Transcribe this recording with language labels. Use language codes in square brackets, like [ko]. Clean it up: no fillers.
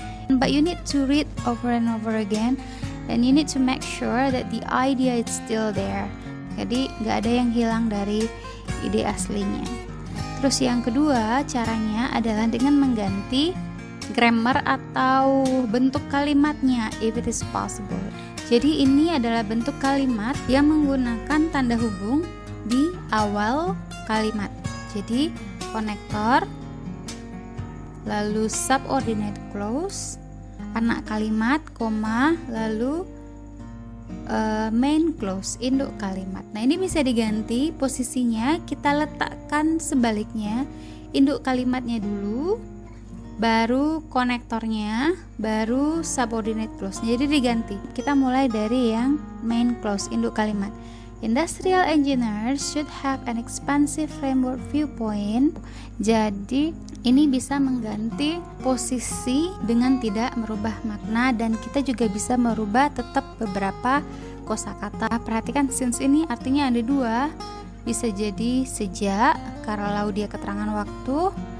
[en] But you need to read over and over again. And you need to make sure that the idea is still there. [id] Jadi gak ada yang hilang dari ide aslinya. Terus yang kedua caranya adalah dengan mengganti grammar atau bentuk kalimatnya [en] if it is possible. [id] Jadi ini adalah bentuk kalimat yang menggunakan tanda hubung di awal kalimat. Jadi konektor, lalu subordinate clause, anak kalimat, koma, lalu main clause, induk kalimat. Nah, ini bisa diganti posisinya, kita letakkan sebaliknya, induk kalimatnya dulu, baru konektornya, baru subordinate clause. Jadi diganti. Kita mulai dari yang main clause, induk kalimat. [en] Industrial engineers should have an expansive framework viewpoint. [id] Jadi ini bisa mengganti posisi dengan tidak merubah makna, dan kita juga bisa merubah tetap beberapa kosakata. Perhatikan since ini artinya ada dua, bisa jadi sejak, kalau dia keterangan waktu.